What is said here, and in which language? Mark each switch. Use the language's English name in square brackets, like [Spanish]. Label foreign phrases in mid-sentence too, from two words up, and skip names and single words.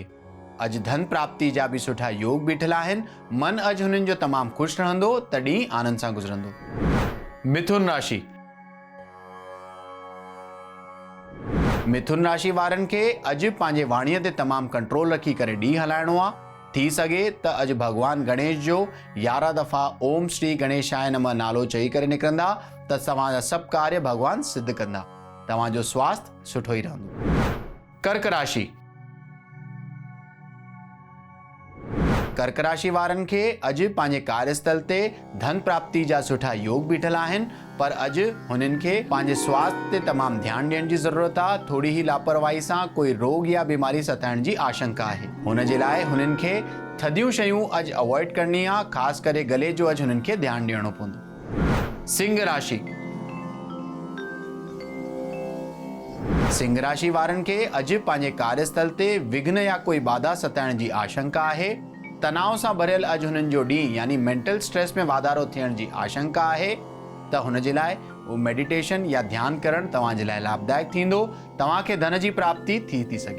[Sindhi] अॼु धन प्राप्ति जा बि सुठा योग बीठल आहिनि, मन अॼु हुननि जो तमामु ख़ुशि रहंदो, त ॾींहुं आनंद सां गुज़रंदो। मिथुन राशि। मिथुन राशि वारनि खे अॼु पंहिंजे वाणीअ ते तमामु कंट्रोल रखी करे ॾींहुं हलाइणो आहे। थी सघे त अॼु भॻवान गणेश जो 11 दफ़ा [Sanskrit] ओम श्री गणेशाय नमः [Sindhi] नालो चई करे निकिरंदा, त तव्हांजा सभु कार्य भॻवान सिद्ध कंदा। तव्हांजो स्वास्थ्य सुठो ई रहंदो। कर्क राशि। कर्क राशि वारनि खे अॼु पंहिंजे कार्यस्थल ते धन प्राप्ति जा सुठा योग बीठल आहिनि, पर अॼु हुननि खे पंहिंजे स्वास्थ्य ते तमामु ध्यानु ॾियण जी ज़रूरत आहे। थोरी ही लापरवाही सां कोई रोग या बीमारी सताइण जी आशंका आहे। हुन जे लाइ हुननि खे थधियूं शयूं अॼु अवॉइड करणी आहे, ख़ासि करे गले जो अॼु हुननि खे ध्यानु ॾियणो पवंदो। सिंह राशि। सिंह राशि वारनि खे अॼु पंहिंजे कार्यस्थल ते विघ्न या कोई बाधा सताइण जी आशंका आहे। तनाव सां भरियल अॼु हुननि जो ॾींहुं यानी [English] mental stress [Sindhi] में वाधारो थियण जी आशंका आहे, त हुन जे लाइ उहो मेडिटेशन या ध्यानु करणु तव्हांजे लाइ लाभदायक थींदो। तव्हांखे धन जी प्राप्ति थी सघे।